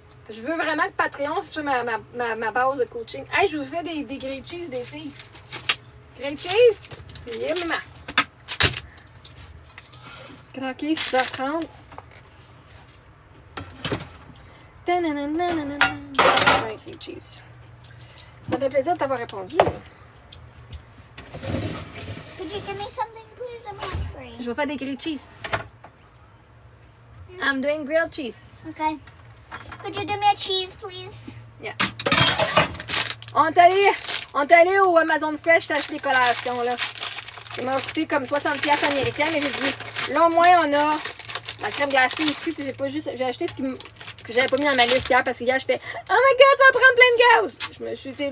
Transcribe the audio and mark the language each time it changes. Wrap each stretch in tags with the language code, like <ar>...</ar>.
<fr>Je veux vraiment que Patreon soit ma base de coaching. Hey, je vous fais des grilled cheese des filles.</fr> <en>Grilled cheese. Yeah, maman.</en> <fr>Craqué, 6h30. Grilled cheese. Ça me fait plaisir de t'avoir répondu.</fr> <en>Could you give me something, please? I'm hungry.</en> <fr>Je vais faire des grilled cheese.</fr> <en>I'm doing grilled cheese. Okay. Could you give me a cheese, please? Yeah.</en> <fr>On est allé au Amazon Fresh acheter des collations, là. Ça m'a coûté comme 60$ américains, mais j'ai dit, là au moins on a la crème glacée ici. J'ai acheté ce que j'avais pas mis dans ma liste hier parce que hier je fais</fr> <en>oh my god,</en> <fr>ça va prendre plein de gaz.</fr>